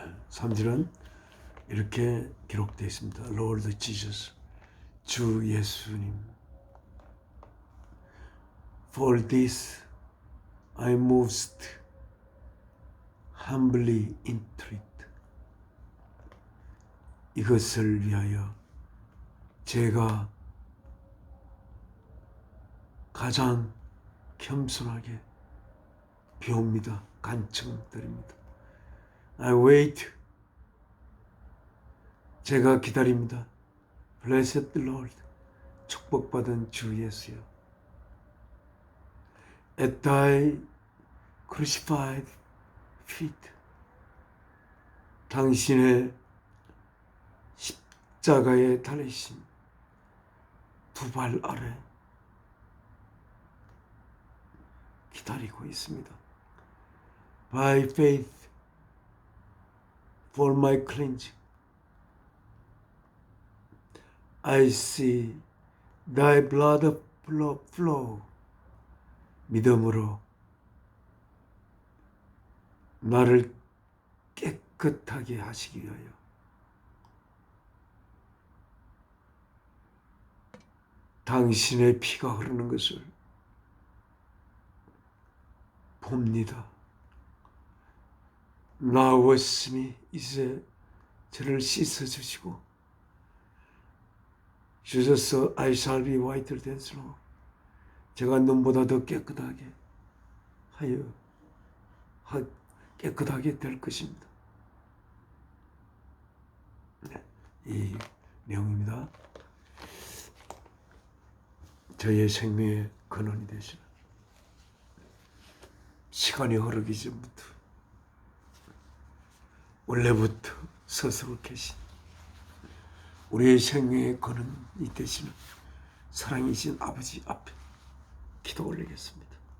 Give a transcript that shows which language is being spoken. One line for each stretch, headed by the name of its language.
Korean: 삼 절은 이렇게 기록되어 있습니다.
English: Lord Jesus,
Korean: 주 예수님,
English: For this I most humbly entreat.
Korean: 이것을 위하여 제가 가장 겸손하게 비옵니다. 간청드립니다.
English: I wait.
Korean: 제가 기다립니다.
English: Blessed Lord,
Korean: 축복받은 주 예수여.
English: At thy crucified feet,
Korean: 당신의 십자가에 달리신 두 발 아래 기다리고 있습니다.
English: By faith for my cleansing, I see thy blood flow.
Korean: 믿음으로 나를 깨끗하게 하시기 위하여 당신의 피가 흐르는 것을 봅니다. 나왔으니 이제 저를 씻어주시고 주셔서
English: I shall be whiter than snow.
Korean: 제가 눈보다 더 깨끗하게 깨끗하게 될 것입니다. 네, 이 내용입니다. 저의 생명의 근원이 되시는 시간이 흐르기 전부터 원래부터 스스로 계신 우리의 생명의 근원이 되시는 사랑이신 아버지 앞에 기도 올리겠습니다.